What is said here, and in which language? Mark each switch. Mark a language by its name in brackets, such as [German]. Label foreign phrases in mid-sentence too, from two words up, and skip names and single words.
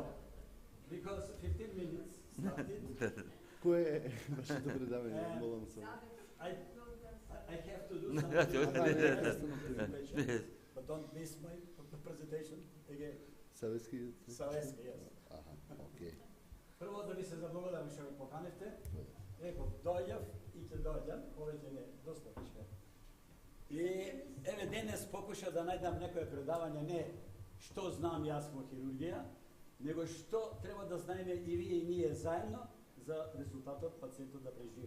[English] Because 15 minutes started. I have to do something. But don't miss my presentation again. Съветски? Съветски, yes. Okay. [Macedonian] Прво да ви се заблагодарам што ме поканевте. Еко, дојав и ќе дојдам, повеќе не, [Serbian] доста више. [Macedonian] И еве денес покуша да најдам некое предавање, не што знам јас во хирургија, него што треба да знаеме и вие и ние заедно за резултатот пациентот да преживее.